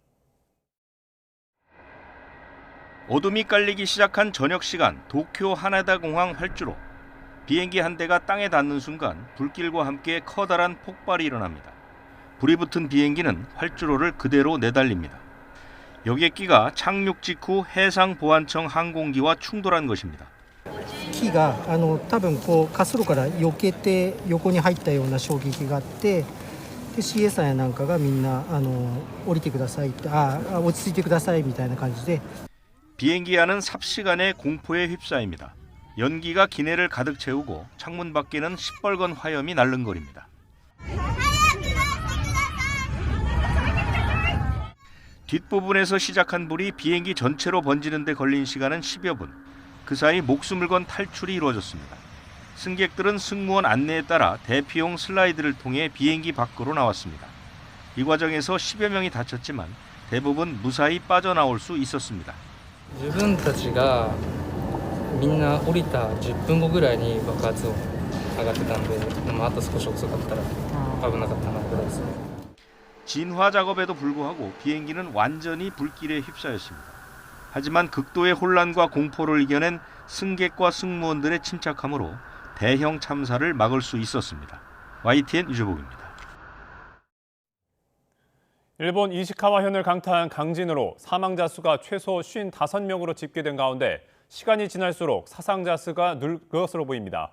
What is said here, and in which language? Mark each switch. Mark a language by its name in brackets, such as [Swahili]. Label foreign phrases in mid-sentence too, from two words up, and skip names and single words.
[Korean] 어둠이 깔리기 시작한 저녁 시간 도쿄 하네다 공항 활주로. 비행기 한 대가 땅에 닿는 순간 불길과 함께 커다란 폭발이 일어납니다. 불이 붙은 비행기는 활주로를 그대로 내달립니다. 여객기가 착륙 직후 해상보안청 항공기와 충돌한 것입니다. [Japanese] 機が多分こう滑走路から避けて横に入ったような衝撃があって、で CA さんやなんかがみんな降りてくださいって落ち着いてくださいみたいな感じで [Korean] 비행기 안은 삽시간에 공포에 휩싸입니다. 연기가 기내를 가득 채우고 창문 밖에는 시뻘건 화염이 날름거립니다. 뒷부분에서 시작한 불이 비행기 전체로 번지는 데 걸린 시간은 10여 분. 그 사이 목숨을 건 탈출이 이루어졌습니다. 승객들은 승무원 안내에 따라 대피용 슬라이드를 통해 비행기 밖으로 나왔습니다. 이 과정에서 10여 명이 다쳤지만 대부분 무사히 빠져나올 수 있었습니다. [Japanese] 自分たちがみんな降りた10分後ぐらいに爆発音上がってたんで、あと少し遅かったら危なかったなぐらいですね。 [Korean] 진화 작업에도 불구하고 비행기는 완전히 불길에 휩싸였습니다. 하지만 극도의 혼란과 공포를 이겨낸 승객과 승무원들의 침착함으로 대형 참사를 막을 수 있었습니다. YTN 유재복입니다. 일본 이시카와현을 강타한 강진으로 사망자 수가 최소 55명으로 집계된 가운데 시간이 지날수록 사상자 수가 늘 것으로 보입니다.